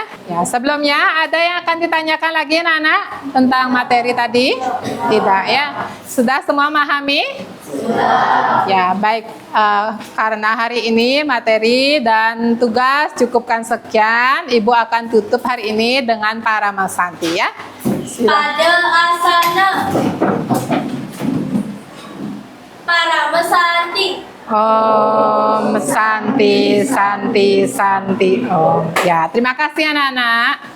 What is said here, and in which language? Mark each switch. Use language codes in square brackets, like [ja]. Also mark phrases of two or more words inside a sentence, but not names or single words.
[id] Ya, sebelumnya ada yang akan ditanyakan lagi Nana tentang materi tadi? Tidak ya. Sudah semua memahami? Ya, baik. Karena hari ini materi dan tugas cukupkan sekian, Ibu akan tutup hari ini dengan para Masanti ya. Silakan. Pada asana para mesanti. [sa] Om Santi, Santi, Santi. [id] Oh, ya. Terima kasih anak-anak.